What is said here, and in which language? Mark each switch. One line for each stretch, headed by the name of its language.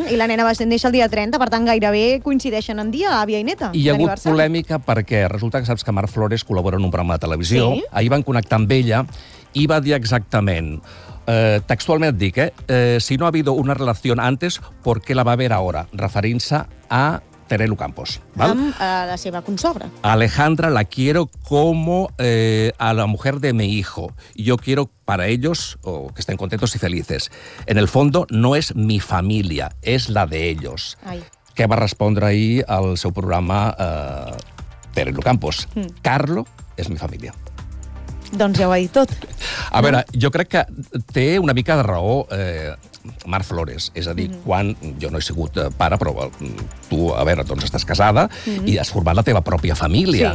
Catalan: I la nena va néixer el dia 30, per tant, gairebé coincideixen en dia, àvia i neta. I hi ha hagut polèmica perquè resulta que saps que Mar Flores col·labora en un programa de televisió. Sí. Ahir van connectar amb ella i va dir exactament, textualment et dic,
Spanish: si no ha habido una relació antes, ¿por qué la va haber ahora?
Catalan: Referint-se a Terelu Campos. ¿Vale? Amb la seva consobra.
Spanish: Alejandra, la quiero como a la mujer de mi hijo. Yo quiero para ellos que estén contentos y felices. En el fondo, no es mi familia, es la de ellos. Ai.
Catalan: Què va respondre ahir al seu programa Terelu Campos?
Spanish: Carlo es mi familia.
Catalan: Doncs ja ho ha dit tot. A veure, jo crec que té una mica de raó Mar Flores. És a dir, quan jo no he sigut pare, però tu, a veure, doncs estàs casada i has format la teva pròpia família.